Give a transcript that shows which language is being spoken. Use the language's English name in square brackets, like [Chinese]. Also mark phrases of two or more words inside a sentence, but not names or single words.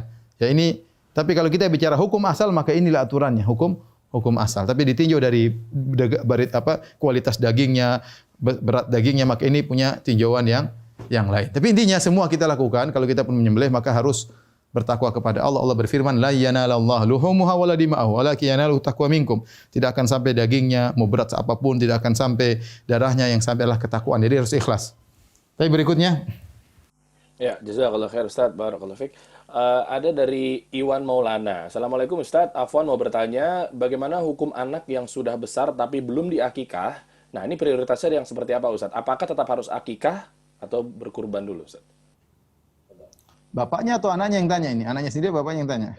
[Indonesian] Ya ini, tapi kalau kita bicara hukum asal maka inilah aturannya, hukum asal. Tapi ditinjau dari kualitas dagingnya, berat dagingnya, maka ini punya tinjauan yang lain. Tapi intinya semua kita lakukan kalau kita pun menyembelih maka harus bertakwa kepada Allah. Allah berfirman, [Arabic] لن ينال الله لحومها ولا دماؤها ولكن يناله التقوى منكم. [Indonesian] Tidak akan sampai dagingnya mau berat apapun, tidak akan sampai darahnya, yang sampai adalah ketakwaan. Jadi harus ikhlas. Tapi berikutnya, Ya, [Arabic] جزاك الله خير Ustaz, بارك الله فيك. [Indonesian] Ada dari Iwan Maulana. Assalamualaikum Ustaz, Afwan mau bertanya, bagaimana hukum anak yang sudah besar tapi belum diakikah? Nah, ini prioritasnya yang seperti apa Ustaz? Apakah tetap harus akikah atau berkurban dulu Ustaz? bapaknya atau anaknya yang tanya ini? Anaknya sendiri, bapaknya yang tanya.